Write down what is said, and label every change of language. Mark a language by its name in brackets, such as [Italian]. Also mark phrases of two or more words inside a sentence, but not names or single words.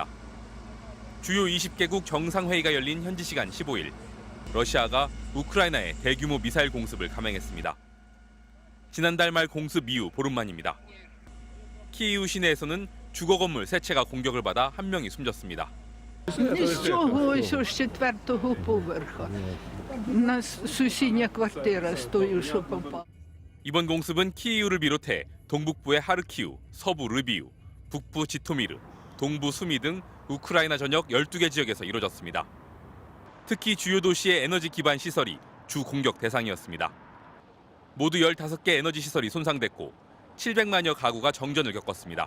[Korean] 주요 20개국 정상회의가 열린 현지 시간 15일, 러시아가 우크라이나에 대규모 미사일 공습을 감행했습니다. 지난달 말 공습 이후 보름 만입니다. 키이우 시내에서는 주거 건물 3채가 공격을 받아 1명이 숨졌습니다. [Ukrainian] З цього ось з 4-го поверха. У нас сусідня квартира з тою, що попала. [Korean] 이번 공습은 키이우를 비롯해 동북부의 하르키우, 서부 르비우, 북부 지토미르, 동부 수미 등 우크라이나 전역 12개 지역에서 이루어졌습니다. 특히 주요 도시의 에너지 기반 시설이 주 공격 대상이었습니다. 모두 15개 에너지 시설이 손상됐고 700만여 가구가 정전을 겪었습니다.